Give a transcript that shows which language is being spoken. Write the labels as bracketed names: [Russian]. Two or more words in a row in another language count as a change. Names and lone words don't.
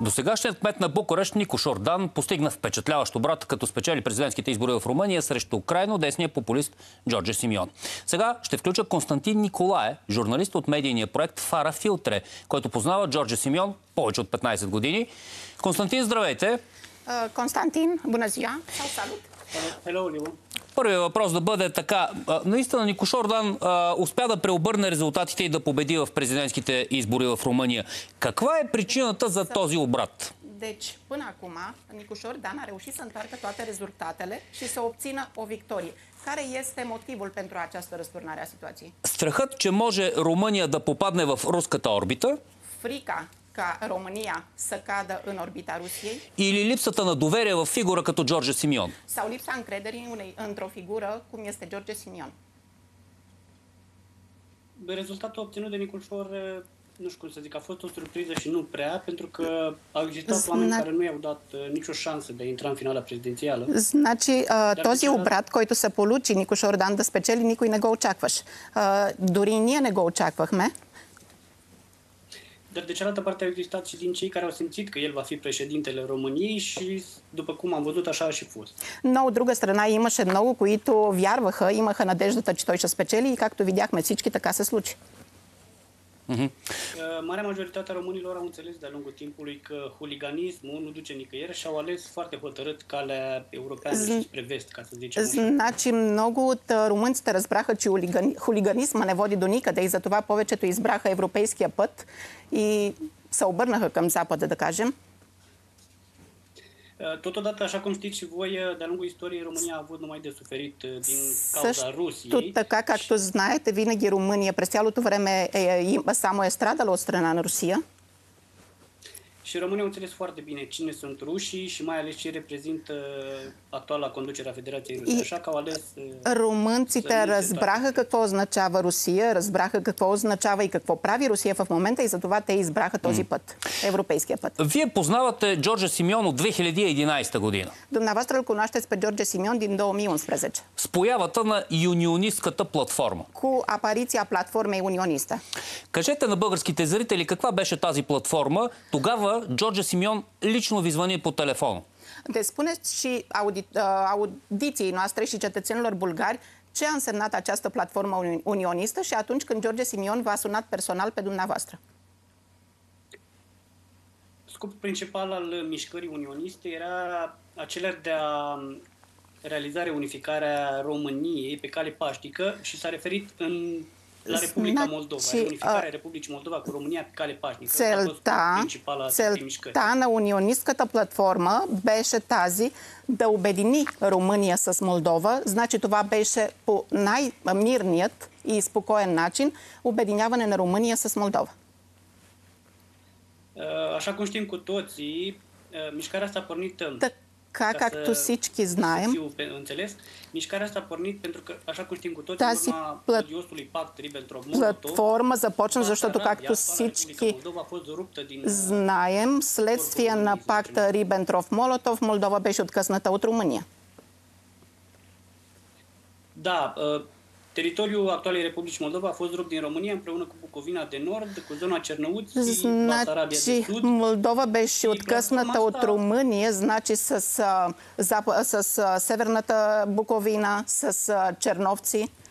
[Bulgarian] Досегашният кмет на Букурещ Нико Шордан постигна впечатляващ обрат, като спечели президентските избори в Румъния срещу крайно десния популист Джордже Симеон. Сега ще включа Константин Николае, журналист от медийния проект Фара Филтре, който познава Джордже Симеон повече от 15 години. Константин, здравейте! Константин, [Romanian] bună ziua! Salut! Hello, [Bulgarian] Първият въпрос да бъде така. Наистина Нико Шордан успя да преобърне резултатите и да победи в президентските избори в Румъния. Каква е причината за този обрат? [Romanian] Deci, până acum, Nicu Șordan a reușit să întoarcă toate rezultatele și să obțină o victorie. Care este motivul pentru această răsturnare a situației? [Bulgarian] Страхът, че може Румъния да попадне в руската орбита? [Romanian] Frica ca România să cadă în orbita Rusiei? [Bulgarian] Или липсата на доверие в фигура като Джордже Симеон? [Romanian] Sau lipsa încrederii într-o figură cum este George Simion? Rezultatul obținut de Nicușor, nu știu cum să zic, a fost o surpriză și nu prea, pentru că au existat oameni care nu i-au dat nicio șansă de a intra în finala prezidențială. [Bulgarian] Значи, този обрат, който се получи Нико Шордан да спечели, никой не го очакваш. Дори ние не го очаквахме. [Romanian] Dar de cealaltă parte au existat și din cei care au simțit că el va fi președintele României și, după cum am văzut, așa a și fost. [Bulgarian] Но от друга страна имаше много, които вярваха, имаха надеждата, че той ще спечели и както видяхме всички, така се случи. [Romanian] Marea majoritate a românilor au înțeles de-a lungul timpului că huliganismul nu duce nicăieri și au ales foarte hotărât calea europeană și spre vest, ca să zicem așa. [Bulgarian] Значи много от румънците разбраха, че хулиганизма не води до никъде и затова повечето избраха европейския път и се обърнаха към Запада, да кажем. [Romanian] Totodată, așa cum știți și voi, de-a lungul istoriei, România a avut numai de suferit din cauza Rusiei. [Bulgarian] Също така, както знаете, винаги Румъния през цялото време само е страдала от страна на Русия. [Romanian] Și România au înțeles foarte bine cine sunt rușii și mai ales ce reprezintă actuala conducere a Federației Ruse. Așa că au ales... [Bulgarian] Румънците разбраха какво означава Русия, разбраха какво означава и какво прави Русия в момента и затова те избраха този път, европейския път. Вие познавате Джордже Симеон от 2011 година. [Romanian] Dumneavoastră îl cunoașteți pe George Simion din 2011. [Bulgarian] С появата на юнионистката платформа. [Romanian] Cu apariția platformei unioniste. [Bulgarian] Кажете на българските зрители каква беше тази платформа. Тогава Джордже Симеон лично ви звъни по телефона. [Romanian] Deci spuneți și audiției noastre și cetățenilor bulgari ce a însemnat această platformă unionistă și atunci când George Simion v-a sunat personal pe dumneavoastră. Scopul principal al mișcării unioniste era acela de a realiza unificarea României pe cale paștică și s-a referit la Republica Moldova, unificarea Republicii Moldova cu România pe cale pașnică. [Bulgarian] Целта на унионистката платформа беше тази да обедини Румъния с Молдова. Значи това беше по най-мирният и спокоен начин обединяване на Румъния с Молдова. [Romanian] Așa cum știm cu toții, mișcarea asta a pornit... [Bulgarian] Както всички знаем, [Romanian] mișcarea asta a pornit pentru că, așa cum știm cu toții, [Bulgarian] тази платформа започна, защото както всички знаем, следствие на пакта Рибентроп-Молотов, Молдова беше откъсната от Румъния. [Romanian] Da, teritoriul actualei Republicii Moldova a fost rupt din România împreună cu Bucovina de Nord, cu zona Cernăuți, Basarabia de Sud. [Bulgarian] Молдова беше откъсната от Румъния, значи с северната Буковина, с Черновци.